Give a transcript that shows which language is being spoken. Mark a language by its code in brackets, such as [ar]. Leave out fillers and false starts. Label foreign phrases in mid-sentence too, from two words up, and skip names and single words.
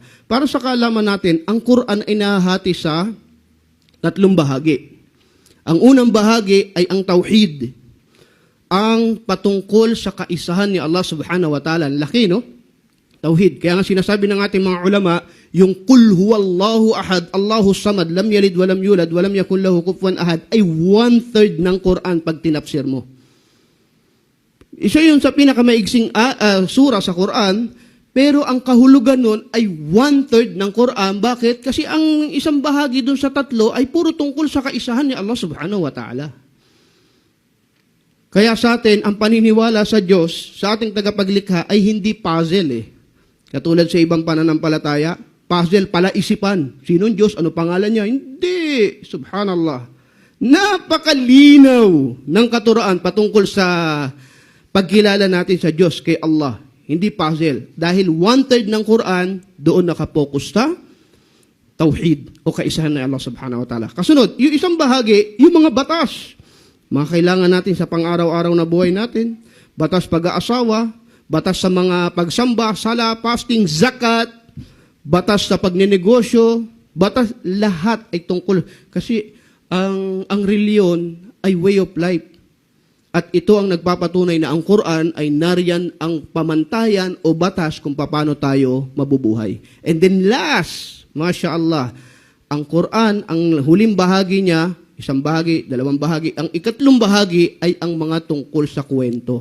[tl] Para sa kaalaman natin, ang Quran ay nahahati sa 3 bahagi. Ang unang bahagi ay ang tauhid, ang patungkol sa kaisahan ni Allah [ar] سبحانه وتعالى. [tl] Laki, no? Tauhid. Kaya nga sinasabi ng ating mga ulama, yung [ar] قل هو الله أحد الله الصمد لم يلد ولم يولد ولم يكن له كفوا أحد, [tl] ay 1/3 ng Quran pag tinafsir mo. Isa yun sa pinakamaigsing sura sa Quran, pero ang kahulugan nun ay 1/3 ng Quran. Bakit? Kasi ang isang bahagi dun sa 3 ay puro tungkol sa kaisahan ni Allah [ar] سبحانه وتعالى. [tl] Kaya sa atin, ang paniniwala sa Diyos, sa ating tagapaglikha, ay hindi puzzle eh. Katulad sa ibang pananampalataya, puzzle pala isipan. Sinong Diyos? Ano pangalan niya? Hindi. Subhanallah. Napakalinaw ng katuroan patungkol sa pagkilala natin sa Diyos kay Allah. Hindi puzzle. Dahil 1/3 ng Quran, doon nakapokus sa tauhid o kaisahan ng Allah [ar] سبحانه وتعالى. [tl] Kasunod, yung isang bahagi, yung mga batas. Mga kailangan natin sa pang-araw-araw na buhay natin. Batas pag-aasawa, batas sa mga pagsamba, sala, fasting, zakat, batas sa pagninegosyo, batas, lahat ay tungkol. Kasi ang reliyon ay [en] way of life. [tl] At ito ang nagpapatunay na ang Quran ay nariyan ang pamantayan o batas kung paano tayo mabubuhay. [en] And then last, [ar] ما شاء الله, [tl] ang Quran, ang huling bahagi niya, isang bahagi, 2 bahagi, ang ikatlong bahagi ay ang mga tungkol sa kwento.